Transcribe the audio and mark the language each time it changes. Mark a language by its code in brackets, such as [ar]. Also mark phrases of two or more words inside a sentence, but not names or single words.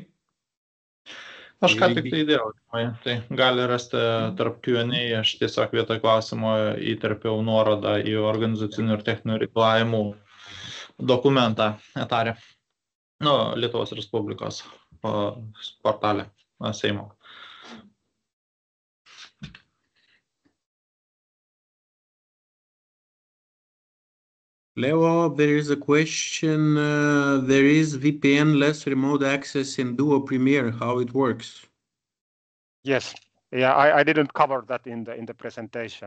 [lt] Aš ką tik tai įdėjau, tai gali rasti tarp Q&A, aš tiesiog vietoj klausimo įterpiau nuorodą į organizacinių ir techninių reikalavimų dokumentą etarę. Lietuvos Respublikos portale Seimo. [en] Leo, there is a question. There is VPN-less remote access in Duo Premiere. How it works? Yes, yeah, I didn't cover that in the presentation.